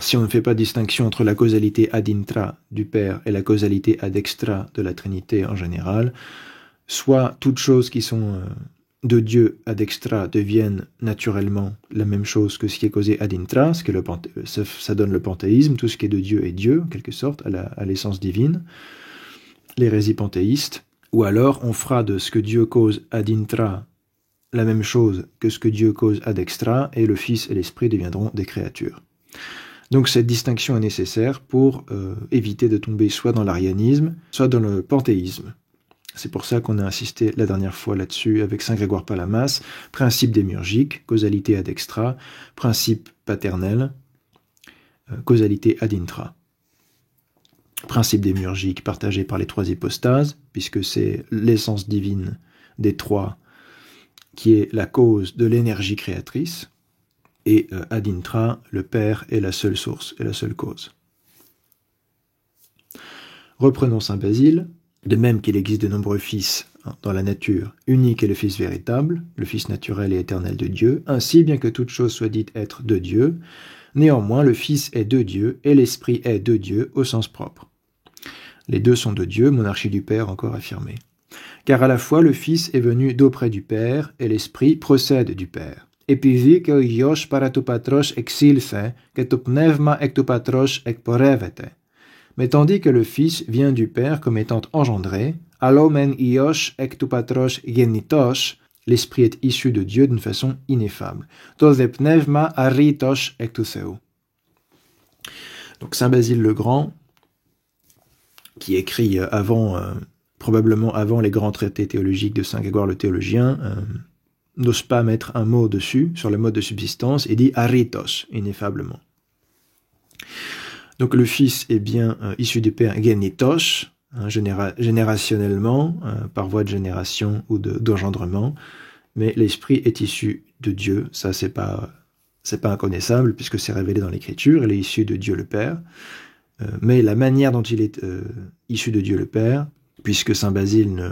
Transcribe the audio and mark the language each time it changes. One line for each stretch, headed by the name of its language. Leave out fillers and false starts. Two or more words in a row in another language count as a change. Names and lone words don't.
French: Si on ne fait pas distinction entre la causalité
Latin: ad intra
French: du Père et la causalité
Latin: ad extra
French: de la Trinité en général, soit toutes choses qui sont de Dieu
Latin: ad extra
French: deviennent naturellement la même chose que ce qui est causé
Latin: ad intra,
French: ce que ça donne le panthéisme, tout ce qui est de Dieu est Dieu, en quelque sorte, à l'essence divine, l'hérésie panthéiste, ou alors on fera de ce que Dieu cause
Latin: ad intra
French: la même chose que ce que Dieu cause
Latin: ad extra,
French: et le Fils et l'Esprit deviendront des créatures. Donc cette distinction est nécessaire pour éviter de tomber soit dans l'arianisme, soit dans le panthéisme. C'est pour ça qu'on a insisté la dernière fois là-dessus avec Saint Grégoire Palamas, principe démiurgique, causalité
Latin: ad extra,
French: principe paternel, causalité
Latin: ad intra.
French: principe démiurgique partagé par les trois hypostases, puisque c'est l'essence divine des trois qui est la cause de l'énergie créatrice,
Latin: et ad intra,
French: le Père est la seule source et la seule cause. Reprenons Saint Basile. De même qu'il existe de nombreux fils dans la nature, unique est le Fils véritable, le Fils naturel et éternel de Dieu, ainsi, bien que toute chose soit dite être de Dieu, néanmoins le Fils est de Dieu et l'Esprit est de Dieu au sens propre. Les deux sont de Dieu, monarchie du Père encore affirmée. Car à la fois le Fils est venu d'auprès du Père et l'Esprit procède du Père.
Greek: Επειδή και ο Υιός παρά του Πατρός εξήλθε και το Πνεύμα εκ του Πατρός εκπορεύεται.
French: Mais tandis que le Fils vient du Père comme étant engendré,
Greek: αλλ' ο μεν Υιός εκ του Πατρός γεννητός,
French: l'Esprit est issu de Dieu d'une façon ineffable.
Greek: Το δε πνεύμα αρρήτως εκ του Θεού.
French: Donc Saint Basile le Grand, qui écrit probablement avant les grands traités théologiques de Saint Grégoire le théologien, n'ose pas mettre un mot dessus, sur le mode de subsistance, et dit aritos, ineffablement. Donc le Fils est bien issu du Père genitos, générationnellement, par voie de génération ou d'engendrement, mais l'Esprit est issu de Dieu, ça c'est pas inconnaissable, puisque c'est révélé dans l'Écriture, il est issu de Dieu le Père, mais la manière dont il est issu de Dieu le Père, puisque Saint Basile